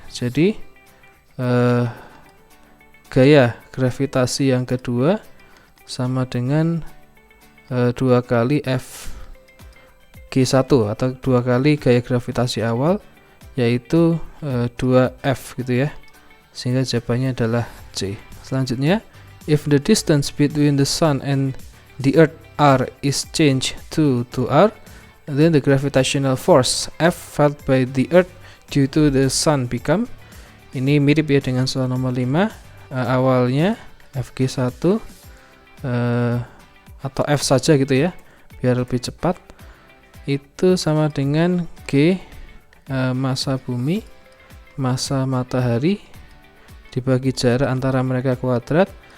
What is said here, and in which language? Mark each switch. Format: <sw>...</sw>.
<id>Jadi gaya gravitasi yang kedua sama dengan 2 kali Fg1 atau 2 kali gaya gravitasi awal, yaitu 2F gitu ya. Sehingga jawabannya adalah C. Selanjutnya,</id> <en>if the distance between the sun and the earth R is changed to 2r, then the gravitational force F felt by the earth due to the sun become.</en> <id>Ini mirip ya dengan soal nomor 5. Awalnya Fg1 atau F saja gitu ya, biar lebih cepat. Itu sama dengan G massa bumi massa matahari dibagi jarak antara mereka kuadrat.</id>